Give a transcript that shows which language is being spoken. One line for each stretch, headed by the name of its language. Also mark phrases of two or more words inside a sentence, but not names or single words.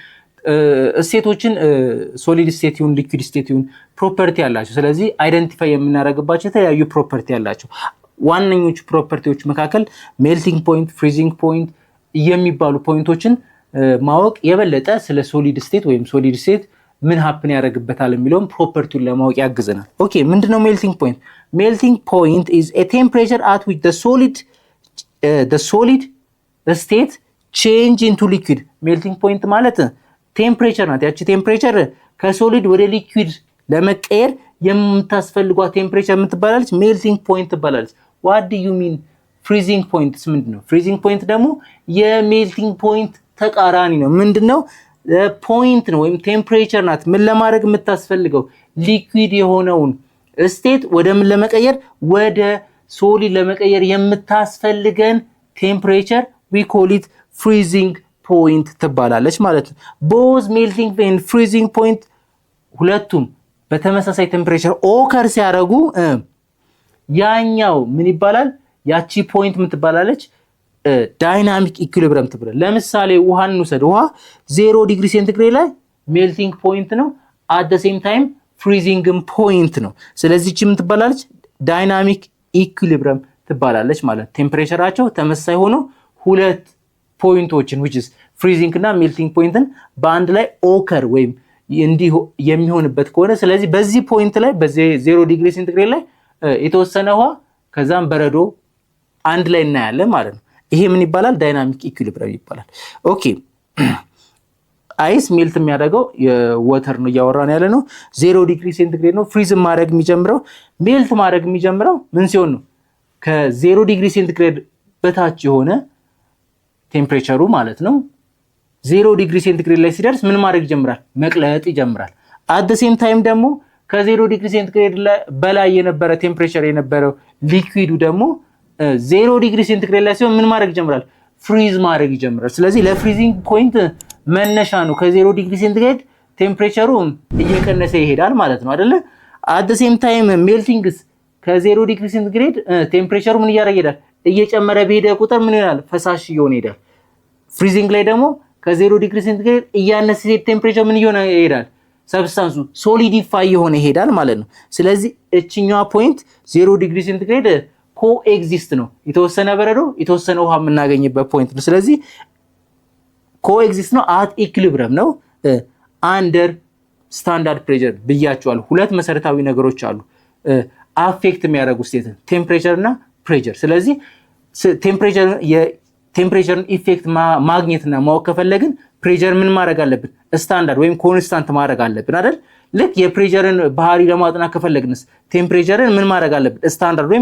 Amharic: ስቴቶችን
English: solid state
Amharic: ይሁን
English: liquid state
Amharic: ይሁን ፕሮፐርቲ አላቸው ስለዚህ አይደንቲፋይ የምናደርግባቸው የተለያዩ ፕሮፐርቲ አላቸው ዋነኞቹ ፕሮፐርቲዎች መካከል
English: melting point freezing point
Amharic: የሚባሉ ፖይንቶችን ማወቅ የበለጠ ስለ
English: solid state
Amharic: ወይም
English: solid state
Amharic: ምን happen ያደርግበታል የሚለውን ፕሮፐርቲውን ለማወቅ ያግዘናል ኦኬ ምንድነው
English: melting point melting point is a temperature at which the solid state change into liquid melting point
Amharic: ማለት ቴምፕሬቸር ናት ያቺ ቴምፕሬቸር ከሶሊድ ወደ ሊኩዊድ ለመቀየር የምታስፈልገው ቴምፕሬቸር
English: የምትባላለች melting point ትባላለች what do you mean freezing point ምንድነው freezing point ደግሞ የmelting point
Amharic: ተቃራኒ ነው ምንድነው ፖይንት ነው ወይም ቴምፕሬቸር ናት ምን ለማድረግ የምታስፈልገው ሊኩዊድ የሆነውን ስቴት ወደ ምን ለመቀየር ወደ ሶሊድ ለመቀየር የምታስፈልገን ቴምፕሬቸር
English: we call it freezing point
Amharic: ትባላለች ማለት ነው
English: both melting and freezing point
Amharic: ሁለቱም በተመሳሳይ ቴምፕሬቸር ኦከር ሲያደርጉ ያኛው ምን ይባላል ያቺ ፖይንት ምን ትባላለች
English: dynamic equilibrium
Amharic: ትባላለች ለምሳሌ ውሃን እንውሰድ ውሃ
English: 0 degree centigrade
Amharic: ላይ ሜልቲንግ ፖይንት ነው
English: at the same time freezing point
Amharic: ነው ስለዚህ እቺ ምን ትባላለች
English: dynamic equilibrium
Amharic: ትባላለች ማለት ቴምፕሬቸራቸው ተመሳሳይ ሆኖ ሁለት ፖይንቶችን
English: which is freezing
Amharic: እና
English: melting pointን
Amharic: በአንድ ላይ ኦከር ወይም እንዲህ የሚሆንበት ከሆነ ስለዚህ በዚህ ፖይንት ላይ በዚህ
English: 0 degree centigrade
Amharic: ላይ የተወሰነ ውሃ ከዛም በረዶ አንድ ላይ እናያለን ማለት ነው ይሄ ምን ይባላል
English: dynamic equilibrium
Amharic: ይባላል ኦኬ
English: ice melt
Amharic: የሚያደርገው የዋተር ነው ያወራን ያለ ነው
English: 0 degree centigrade
Amharic: ነው ፍሪዝ ማድረግ የሚጀምረው ሜልት ማድረግ የሚጀምረው ምን ሲሆን ነው
English: ከ0 degree centigrade
Amharic: በታች የሆነ ቴምፕሬቸሩ ማለት ነው
English: 0 degree centigrade
Amharic: ላይ ሲደርስ ምን ማድረግ ይጀምራል መቅለጥ ይጀምራል
English: at the same time
Amharic: ደግሞ
English: ከ0 degree centigrade
Amharic: በላይ የነበረ ቴምፕሬቸር የነበረው ሊኩዊዱ ደግሞ
English: 0 degree centigrade
Amharic: ላይ ሲሆን ምን ማድረግ ይጀምራል ፍሪዝ ማድረግ ይጀምራል ስለዚህ
English: ለfreezing point
Amharic: መነሻ ነው
English: ከ0 degree centigrade
Amharic: ቴምፕሬቸሩ እየቀነሰ ይሄዳል ማለት ነው አይደለ
English: at the same time
Amharic: ሜልቲንግስ
English: ከ0 degree centigrade
Amharic: ቴምፕሬቸሩ ምን እያደረገ ይሄዳል እየጨመረ በሄደ ቁጥር ምን ይሆናል ፈሳሽ እየሆነ ይሄዳል ፍሪዚንግ ላይ ደግሞ
English: ከ0 degree centigrade
Amharic: እያነሰ ሲሄድ ቴምፕሬቸር ምን እየሆነ ይሄዳል
English: substance solidify
Amharic: እየሆነ ይሄዳል ማለት ነው ስለዚህ እቺኛዋ ፖይንት
English: 0 degree centigrade coexist
Amharic: ነው የተወሰነ በረዶ የተወሰነ ውሃ የምናገኝበት ፖይንት ነው ስለዚህ ኮኤግዚስት ነው
English: at equilibrium
Amharic: ነው
English: under standard pressure
Amharic: ብያቸዋል ሁለት መሰረታዊ ነገሮች አሉ አፌክት የሚያደርጉ
English: state temperature
Amharic: እና ፕሬሸር ስለዚህ ቴምፕሬቸርን ኢፌክት ማግኘትና ማወቅ ከፈለግን ፕሬሸር ምን ማድረግ አለብን ስታንዳርድ ወይም ኮንስታንት ማድረግ አለብን አይደል ልክ የፕሬሸርን ባህሪ ለማጥናት ከፈለግንስ ቴምፕሬቸርን ምን ማድረግ አለብን ስታንዳርድ ወይም